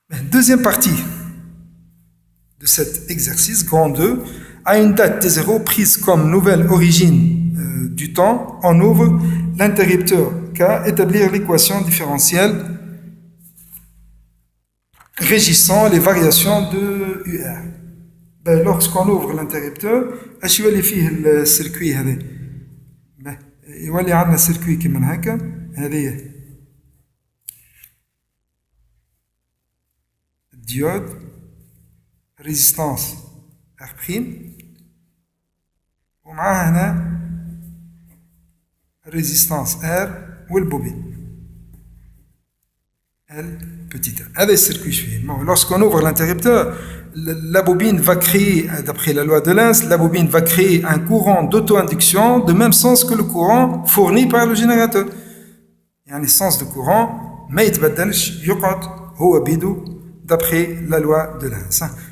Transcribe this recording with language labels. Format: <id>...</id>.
<fr>Deuxième partie de cet exercice, grand 2, à une date T0 prise comme nouvelle origine du temps, on ouvre l'interrupteur K, établir l'équation différentielle régissant les variations de UR. Lorsqu'on ouvre l'interrupteur,</fr> <ar>اش يولي فيه السيركوي هذا؟ يولي عندنا سيركوي كيما هكا، هذه الديود ريزيستانس ار بريم، ومعاه هنا ريزيستانس ار والبوبين L petit a. هذا السيركوي فيه.</ar> <fr>Lorsqu'on ouvre l'interrupteur, la bobine va créer, d'après la loi de Lenz, la bobine va créer un courant d'auto-induction de même sens que le courant fourni par le générateur.</fr> <ar>يعني</ar> <fr>sens de courant</fr> <ar>ما يتبدلش، يقعد هو بيدو</ar> <fr>d'après la loi de Lenz.</fr>